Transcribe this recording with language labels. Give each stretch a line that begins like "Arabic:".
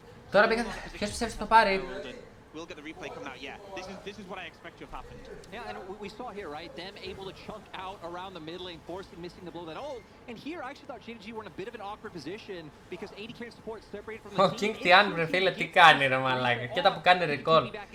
Greek: Τώρα πήγα. Ποιος πιστεύεις ότι το πάρει?
English: We'll get the replay coming out. Yeah, this is what I expect to have happened. Yeah, and we saw here, right? Them able to chunk out around the mid lane, forcing missing the blow that ult. And here, I actually thought JDG were in a bit of an awkward position because AD carry support separated from the team.
Greek: Ο King Tian, ρε φίλε, τι κάνει ρε μαλάκα. Κοίτα που κάνει recall.